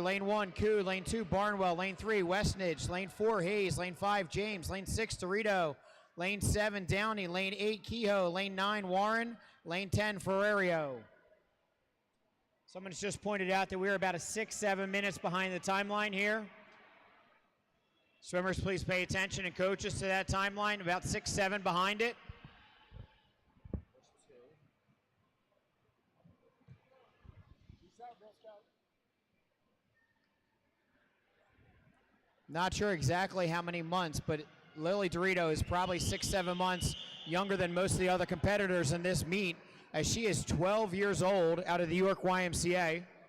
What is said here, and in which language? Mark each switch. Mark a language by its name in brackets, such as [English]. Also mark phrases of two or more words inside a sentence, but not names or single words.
[English] Lane 1, Koo. Lane 2, Barnwell. Lane 3, Westnedge. Lane 4, Hayes. Lane 5, James. Lane 6, Dorito. Lane 7, Downey. Lane 8, Kehoe. Lane 9, Warren. Lane 10, Ferrario. Someone's just pointed out that we're about 6-7 minutes behind the timeline here. Swimmers, please pay attention, and coaches to that timeline, about 6-7 behind it. Not sure exactly how many months, but Lily Dorito is probably 6-7 months younger than most of the other competitors in this meet, as she is 12 years old out of the York YMCA.